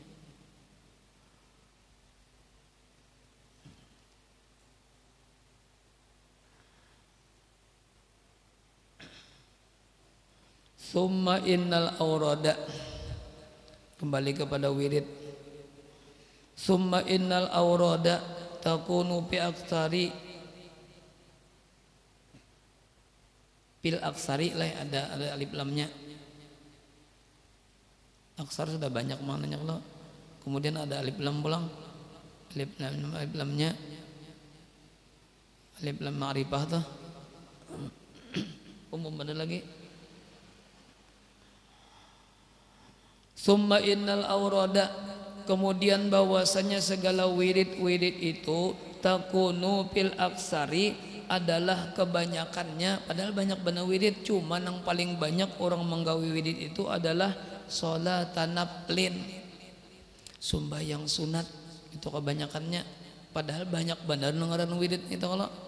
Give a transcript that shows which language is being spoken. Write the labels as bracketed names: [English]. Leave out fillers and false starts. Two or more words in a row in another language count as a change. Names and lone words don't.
[Arabic] ثم إن الأوراد, [Banjar] kembali kepada wirid. [Arabic] ثم إن الأوراد تكون في الأكثر, في الأكثر [Banjar] lah ada alif lamnya. Aksar sudah banyak maknanya kalau. Kemudian ada alif lam pulang. Alif lamnya [Arabic] ألف لام معرفة [Banjar] tuh. Umum ada lagi. [Arabic] ثم إن الأوراد, [Banjar] kemudian bahwasanya segala wirid-wirid itu [Arabic] تكون في الأكثر, [Banjar] adalah kebanyakannya, padahal banyak benar wirid, cuma yang paling banyak orang menggawi wirid itu adalah [Arabic] صلاة نفل, [Banjar] sembahyang sunat itu kebanyakannya, padahal banyak benar ngaran wirid itu kalau.